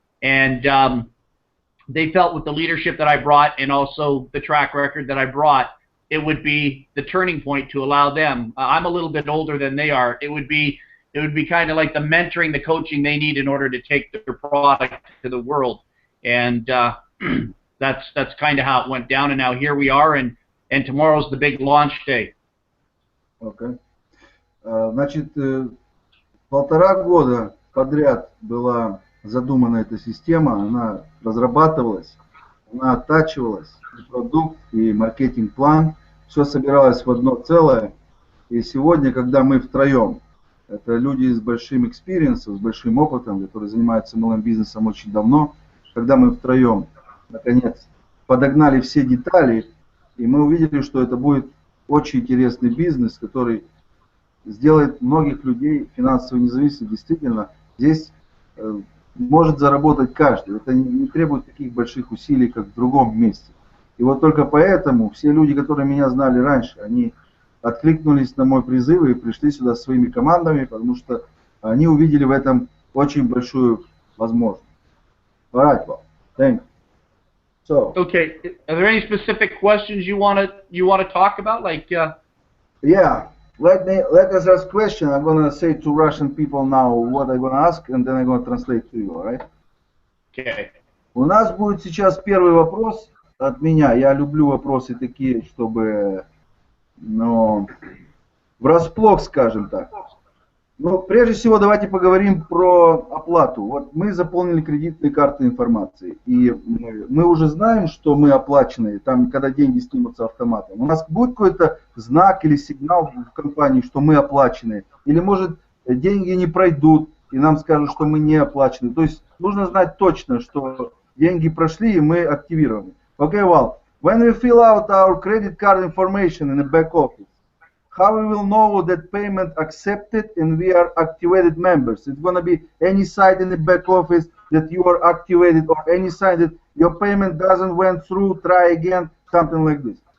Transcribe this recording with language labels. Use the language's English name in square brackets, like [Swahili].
[English] And they felt with the leadership that I brought and also the track record that I brought, it would be the turning point to allow them. I'm a little bit older than they are. It would be kind of like the mentoring, the coaching they need in order to take their product to the world. And that's kind of how it went down. And now here we are, and tomorrow's the big launch day. Okay. [Russian] Значит, 1,5 года подряд была задумана эта система, она разрабатывалась, она оттачивалась, и продукт, и маркетинг-план, все собиралось в одно целое. И сегодня, когда мы втроем, это люди с большим экспириенсом, с большим опытом, которые занимаются MLM-бизнесом очень давно, когда мы втроем, наконец, подогнали все детали, и мы увидели, что это будет очень интересный бизнес, который сделает многих людей финансово независимыми. Действительно, здесь может заработать каждый. Это не требует таких больших усилий, как в другом месте. И вот только поэтому все люди, которые меня знали раньше, они откликнулись на мой призыв и пришли сюда своими командами, потому что они увидели в этом очень большую возможность. [English] All right, well, thank you. So, okay, are there any specific questions you want to talk about? Like, yeah. Let us ask question. I'm gonna say to Russian people now what I'm gonna ask, and then I'm gonna translate to you, all right? Okay. [Russian] У нас будет сейчас первый вопрос от меня. Я люблю вопросы такие, чтобы, врасплох, скажем так. Но прежде всего давайте поговорим про оплату. Вот мы заполнили кредитные карты информации, и мы уже знаем, что мы оплачены, там, когда деньги снимутся автоматом. У нас будет какой-то знак или сигнал в компании, что мы оплачены, или может деньги не пройдут, и нам скажут, что мы не оплачены. То есть нужно знать точно, что деньги прошли и мы активированы. [English] Okay, well, when we fill out our credit card information in the back office, how we will know that payment accepted and we are activated members? It's going to be any site in the back office that you are activated, or any site that your payment doesn't went through, try again, something like this.